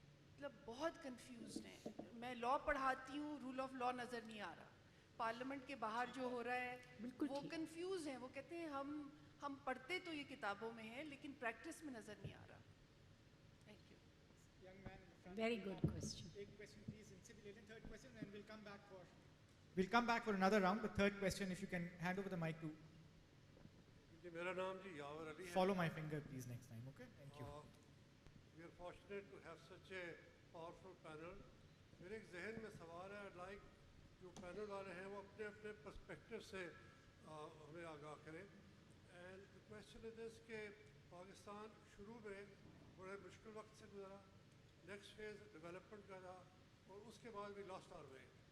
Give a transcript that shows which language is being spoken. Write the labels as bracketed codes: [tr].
[ur] مطلب بہت کنفیوزڈ ہیں. میں لاء پڑھاتی ہوں، رول آف لاء نظر نہیں آ رہا. پارلیمنٹ کے باہر جو ہو رہا ہے وہ کنفیوز ہیں، وہ کہتے ہیں ہم پڑھتے تو یہ کتابوں میں ہیں لیکن پریکٹس میں نظر نہیں آ رہا. [en] Thank you. Very good question. ایک question please ان سے بھی لے لیں. Third question and we'll come back for another round. The third question, if you can hand over the mic to. [ur] جی میرا نام جی یاور علی ہے. [en] Follow my finger please next time, okay? Thank you. We are fortunate to have such a powerful panel. [ur] میرے ایک ذہن میں سوال ہے. [en] I'd like [ur] جو پینل والے ہیں وہ اپنے اپنے پرسپیکٹو سے ہمیں آگاہ کریں. And [en] the question is this [ur] کہ پاکستان شروع میں بڑے مشکل وقت سے گزرا، نیکسٹ فیز ڈیولپمنٹ کا تھا اور اس کے بعد [en] we lost our way.